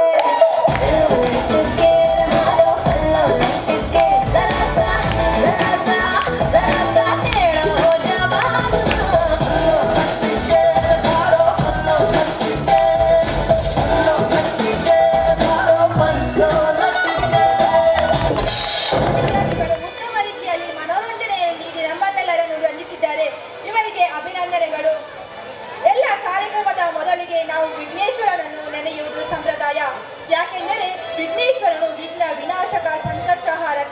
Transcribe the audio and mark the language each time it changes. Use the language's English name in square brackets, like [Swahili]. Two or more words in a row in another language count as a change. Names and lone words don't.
[Rajasthani] मारो पल्लो लटके जरा सा टेढ़ा हो जा बाबू पल्लो लटके मारो पल्लो लटके मारो पल्लो लटके [Kannada] ಉತ್ತಮ ರೀತಿಯಲ್ಲಿ ಮನೋರಂಜನೆಯನ್ನು ನೀಡಿ ನಮ್ಮನ್ನೆಲ್ಲರನ್ನು ರಂಜಿಸಿದ್ದಾರೆ. ಇವರಿಗೆ ಅಭಿನಂದನೆಗಳು. ಎಲ್ಲ ಕಾರ್ಯಕ್ರಮದ ಮೊದಲಿಗೆ ನಾವು ವಿಘ್ನೇಶ್ವರನನ್ನು ನೆನೆಯುವುದು ಸಂಪ್ರದಾಯ. ಯಾಕೆಂದರೆ ವಿಘ್ನೇಶ್ವರನು ವಿಘ್ನ ವಿನಾಶಕ ಸಂಕಷ್ಟಹಾರಕ.